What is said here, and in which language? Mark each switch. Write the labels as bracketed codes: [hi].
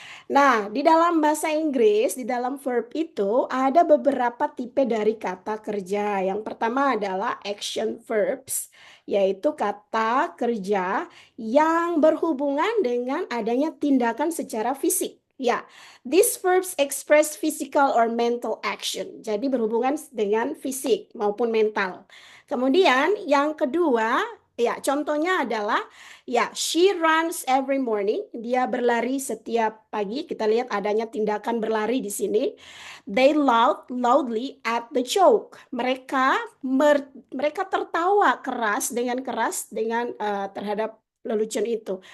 [id] Nah, di dalam bahasa Inggris, di dalam verb itu ada beberapa tipe dari kata kerja. Yang pertama adalah action verbs, yaitu kata kerja yang berhubungan dengan adanya tindakan secara fisik. [en] Ya, these verbs express physical or mental action. [id] Jadi berhubungan dengan fisik maupun mental. Kemudian yang kedua, ya contohnya adalah ya, [en] she runs every morning. [id] Dia berlari setiap pagi. Kita lihat adanya tindakan berlari di sini. [en] They loudly at the joke. [id] Mereka tertawa keras dengan terhadap lelucon itu.